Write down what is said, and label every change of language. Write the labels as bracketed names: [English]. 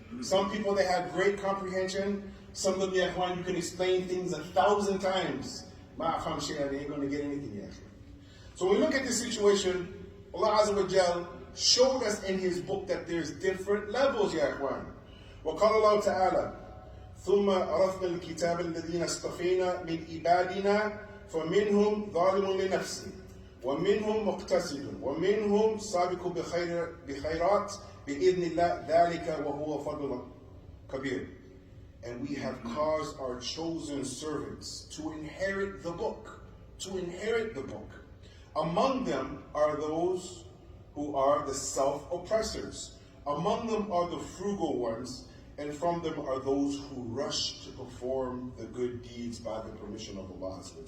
[English] Some people, they have great comprehension. Some of them, [Arabic] ya ikhwan, [English] you can explain things 1,000 times. [Arabic] Ma'afam shay'an, [English] they ain't going to get anything, [Arabic] ya ikhwan. [English] So when we look at this situation, Allah [Arabic] Azza wa Jal [English] showed us in His book that there's different levels, ya ikhwan. [Arabic] وقال الله تعالى ثم عرفنا الكتاب الذين اصطفينا من عبادنا فمنهم ظالم لنفسه ومنهم مقتصد ومنهم سابق بخيرات بإذن الله ذلك وهو فضل كبير. [English] And we have caused our chosen servants to inherit the book. To inherit the book. Among them are those who are the self-oppressors. Among them are the frugal ones, and from them are those who rush to perform the good deeds by the permission of Allah.